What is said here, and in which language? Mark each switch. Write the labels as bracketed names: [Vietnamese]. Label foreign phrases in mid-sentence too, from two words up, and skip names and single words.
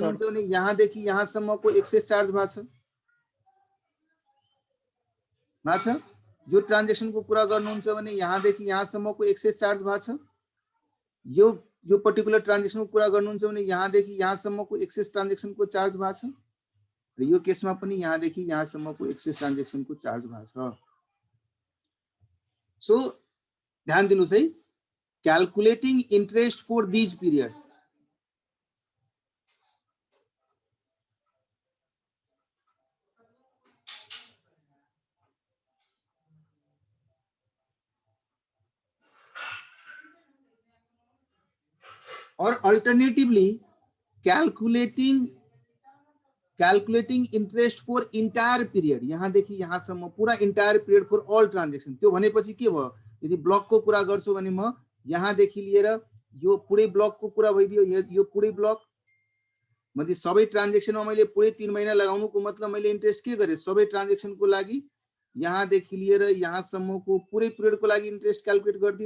[Nepali] भन्नुहुन्छ भने यहाँदेखि यहाँसम्मको [English] access charge [Nepali] भएको छ, यो ट्रान्जेक्सनको कुरा गर्नुहुन्छ भने यहाँदेखि यहाँसम्मको [English] access charge [Nepali] भएको छ, यो [English] particular transaction [Nepali] कुरा गर्नुहुन्छ भने यहाँदेखि यहाँसम्मको [English] access transaction charge [Nepali] भएको छ, र यो केसमा पनि यहाँदेखि यहाँसम्मको [English] access transaction charge [Nepali] भएको छ। [English] सो [Nepali] ध्यान दिनुहोस् है, [English] calculating interest for these periods, और alternatively calculating interest for entire period, [Hindi] यहाँ देखिए यहाँसम्म पूरा [English] entire period for all transaction. [Nepali] त्यो भनेपछि के भयो, यदि ब्लकको कुरा गर्छु भने म यहाँदेखि लिएर यो पुरै ब्लकको कुरा भइदियो, यो पुरै ब्लक मतलब सबै ट्रान्जेक्सनमा मैले पुरै 3 महिना लगाउनुको मतलब मैले इन्ट्रेस्ट के गरेँ, सबै ट्रान्जेक्सनको लागि यहाँदेखि लिएर यहाँसम्मको पुरै पिरियडको लागि [English] interest calculate [Nepali] गरिदिएँ।